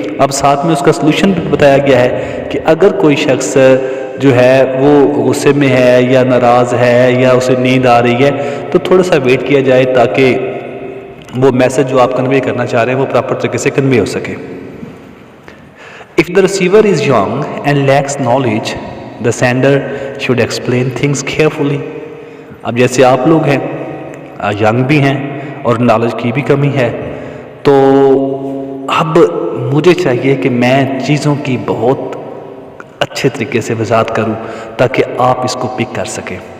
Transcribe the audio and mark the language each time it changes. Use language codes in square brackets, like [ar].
[ur] اب ساتھ میں اس کا سلوشن بتایا گیا ہے کہ اگر کوئی شخص جو ہے وہ غصے میں ہے یا ناراض ہے یا اسے نیند آ رہی ہے تو تھوڑا سا ویٹ کیا جائے تاکہ وہ میسج جو آپ کنوے کرنا چاہ رہے ہیں وہ پراپر طریقے سے کنوے ہو سکے. [en] If the receiver is young and lacks knowledge, the sender should explain things carefully. [ur] اب جیسے آپ لوگ ہیں، ینگ بھی ہیں اور نالج کی بھی کمی ہے، تو اب مجھے چاہیے کہ میں چیزوں کی بہت اچھے طریقے سے وضاحت کروں تاکہ آپ اس کو پک کر سکیں.